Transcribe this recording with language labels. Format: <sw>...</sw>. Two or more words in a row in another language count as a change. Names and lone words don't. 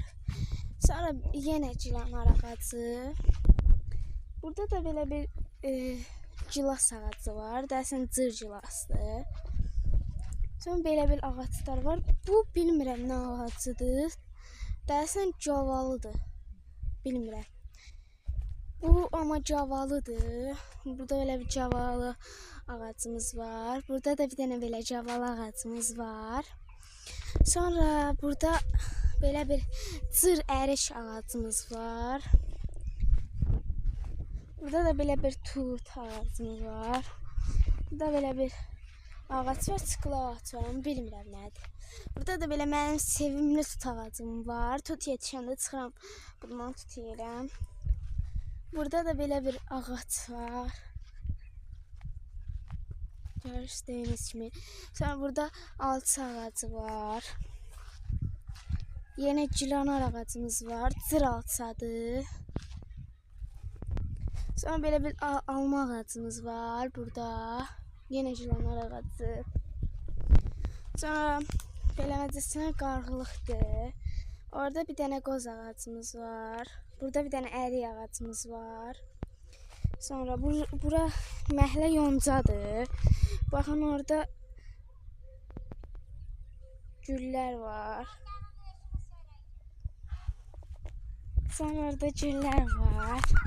<az>Sonra yenə cılanar ağacı. Burada da belə bir gilas ağacı var. Dəsən cır gilasdır. Sonra belə bir ağaclar var. Bu bilmirəm nə ağacıdır. Dəsən cavalıdır. Bilmirəm. Bu ama cavalıdır. Burada böyle bir cavalı ağacımız var. Burada da bir tane böyle cavalı ağacımız var. Sonra burada böyle bir cır ərik ağacımız var. Burada da böyle bir tut ağacımız var. Burada böyle bir ağac var, çıqıla ağac var, ama bilmirəm nədir. Burada da böyle mənim sevimli tut ağacım var. Tut yetişəndə çıxıram, bundan tut yeyirəm. Burada da böyle bir ağaç var. Gördüğünüz kimi. Sonra burada alçı ağacı var. Yine cılanar ağacımız var. Cır alçadır. Sonra böyle bir alma ağacımız var burada. Yine cılanar ağacı. Sonra beləməcəsinə qarğılıqdır. Orada bir tane qoz ağacımız var. Burada bir tane ərik ağacımız var. Sonra bura məhlə yoncadır. Baxın orada güllər var. Sonra orada güllər var.</az>